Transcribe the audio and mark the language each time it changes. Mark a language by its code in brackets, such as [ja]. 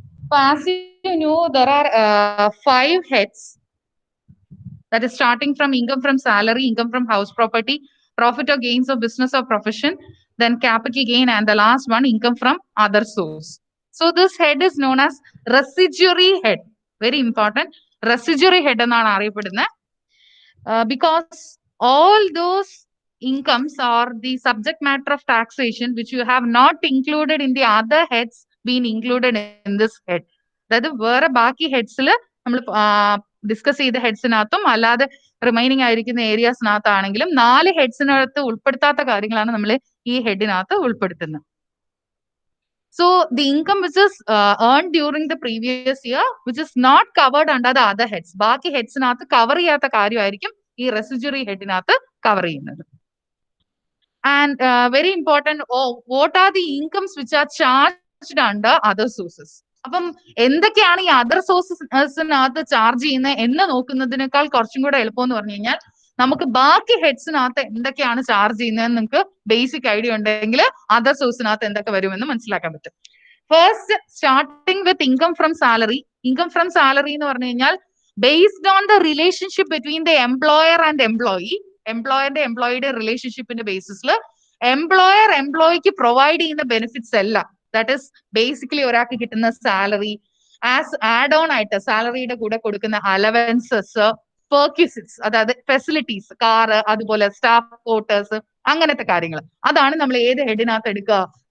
[en] So as you know, there are 5 heads, that is starting from income from salary, income from house property, profit or gains of business or profession, then capital gain, and the last one, income from other source. So this head is known as residuary head. Very important. [ml] Residuary head എന്നാണ് അറിയപ്പെടുന്നത്. [en] Because all those incomes are the subject matter of taxation which you have not included in the other heads being included in this head. [ml] അതായത് വേറെ ബാക്കി ഹെഡ്സിൽ നമ്മൾ discuss ചെയ്ത ഹെഡ്സിനകത്തും അല്ലാതെ remaining ആയിരിക്കുന്ന ഏരിയാസിനകത്താണെങ്കിലും 4 ഹെഡ്സിനകത്ത് ഉൾപ്പെടുത്താത്ത കാര്യങ്ങളാണ് നമ്മൾ ഈ ഹെഡിനകത്ത് ഉൾപ്പെടുത്തുന്നത്. So the income which is earned during the previous year, which is not covered under the other heads, ബാക്കി ഹെഡ്സിനകത്ത് കവർ ചെയ്യാത്ത കാര്യമായിരിക്കും ഈ റെസിഡ്യൂറി ഹെഡിനകത്ത് കവർ ചെയ്യുന്നത്. [en] And very important, what are the incomes which are charged under other sources? [ml] അപ്പം എന്തൊക്കെയാണ് ഈ other സോഴ്സസിനകത്ത് charge ചെയ്യുന്നത് എന്ന് നോക്കുന്നതിനേക്കാൾ കുറച്ചും കൂടെ എളുപ്പം എന്ന് പറഞ്ഞു കഴിഞ്ഞാൽ നമുക്ക് ബാക്കി ഹെഡ്സിനകത്ത് എന്തൊക്കെയാണ് ചാർജ് ചെയ്യുന്നതെന്ന് നിങ്ങൾക്ക് ബേസിക് ഐഡിയ ഉണ്ടെങ്കിൽ അതർ സോഴ്സിനകത്ത് എന്തൊക്കെ വരുമെന്ന് മനസ്സിലാക്കാൻ പറ്റും. First starting with income from salary. Income from salary എന്ന് പറഞ്ഞു കഴിഞ്ഞാൽ [en] based on the relationship between the employer and employee, [ml] എംപ്ലോയറിന്റെ എംപ്ലോയിയുടെ റിലേഷൻഷിപ്പിന്റെ ബേസിസിൽ employer എംപ്ലോയിക്ക് provide ചെയ്യുന്ന ബെനിഫിറ്റ്സ് എല്ലാം, ദാറ്റ് ഇസ് ബേസിക്കലി ഒരാൾക്ക് കിട്ടുന്ന സാലറി, ആസ് ആഡ് ഓൺ ആയിട്ട് സാലറിയുടെ കൂടെ കൊടുക്കുന്ന അലവൻസസ്, പെർക്വിസിറ്റ്സ്, അതായത് ഫെസിലിറ്റീസ്, കാറ്, അതുപോലെ സ്റ്റാഫ് ക്വാർട്ടേഴ്സ്, അങ്ങനത്തെ കാര്യങ്ങൾ, അതാണ് നമ്മൾ ഏത് ഹെഡിനകത്ത് എടുക്കുക?